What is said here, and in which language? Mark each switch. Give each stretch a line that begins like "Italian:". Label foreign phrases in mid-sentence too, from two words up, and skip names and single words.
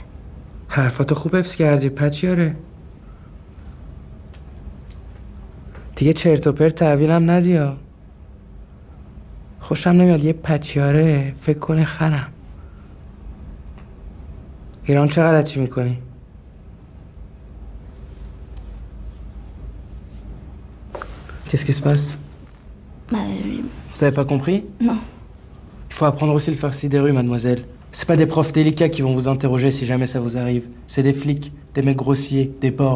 Persian: حرفاتو خوب حفظ کردی پچیاره. دیگه چرت و پرت تحویلم ندیا. خوشم نمیاد یه پچیاره فکر کنه خرم. ایران چه غلطی میکنی؟
French: Qu'est-ce qui se passe? Vous avez pas compris? Non. Il faut apprendre aussi le farci des rues, mademoiselle. C'est pas des profs délicats qui vont vous interroger si jamais ça vous arrive. C'est des flics, des mecs grossiers, des porcs.